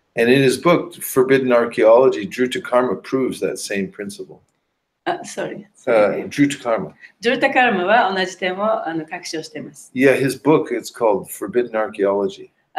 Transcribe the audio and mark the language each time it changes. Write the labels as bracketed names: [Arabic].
[English] And in his book, Forbidden Archaeology, Druta Karma proves that same principle. sorry. Druta Karma. [Japanese] ジョルタカルマは同じ点を確証しています。 [English] Yeah, his book, it's called Forbidden Archaeology.